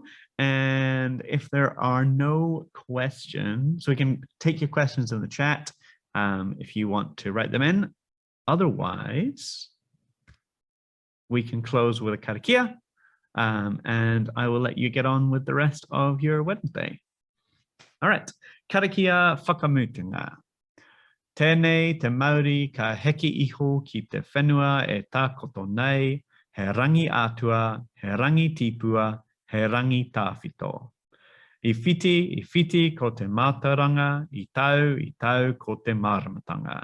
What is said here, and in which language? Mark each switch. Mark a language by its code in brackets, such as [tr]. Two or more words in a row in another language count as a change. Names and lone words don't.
[en] And if there are no questions, so we can take your questions in the chat if you want to write them in. Otherwise, we can close with a karakia. and I will let you get on with the rest of your Wednesday. All right. [mi] Karakia whakamutunga. Tēnei te Māori ka heki iho ki te whenua e tākoto nei, he rangi ātua, he rangi tīpua, he rangi tāwhito. I whiti ko te mātauranga, i tau ko te māramatanga.